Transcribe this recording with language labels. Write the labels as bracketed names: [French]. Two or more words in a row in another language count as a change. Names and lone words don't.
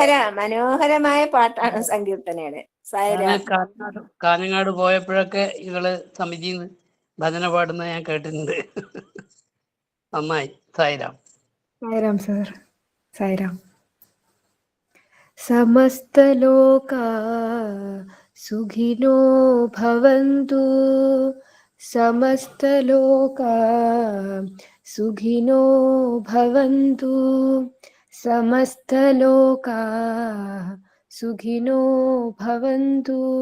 [Malayalam] മനോഹരമായ പാട്ടാണ് സങ്കീർത്തനയുടെ. ഞാൻ സായിരാം. കാഞ്ഞങ്ങാട് പോയപ്പോഴൊക്കെ ഇവള് സമിതിന്ന് ഭജന പാടുന്നത് ഞാൻ കേട്ടിട്ടുണ്ട്. നന്നായി. സായിരാം. [Sanskrit] സായിരാം സർ. സായിരാം. സമസ്തലോകാ സുഖിനോ ഭവന്തു. സമസ്തലോകാ സുഖിനോ ഭവന്തു. സമസ്തലോകാ സുഖിനോ ഭവന്തു.